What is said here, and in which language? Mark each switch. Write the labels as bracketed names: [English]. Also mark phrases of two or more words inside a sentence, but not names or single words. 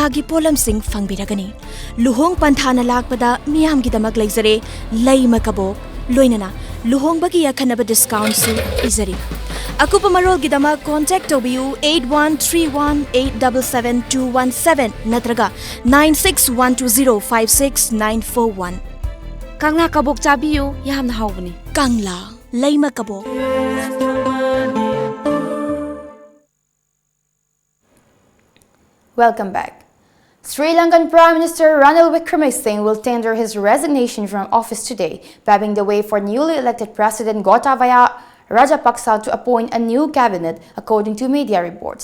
[Manipuri] gi polam sing fangbiragani luhong panthana lakpada miyam gi damak leizare laima kabok loinana luhong bagi yakhanaba discount su izari akupa marol gi damak contact tobiu 8131877217 natraga 9612056941 kangla kabok chabiyu yamna hawbani kangla laima kabok. [English] Welcome back. Sri Lankan Prime Minister Ranil Wickremesinghe will tender his resignation from office today, paving the way for newly elected President Gotabaya Rajapaksa to appoint a new cabinet, according to media reports.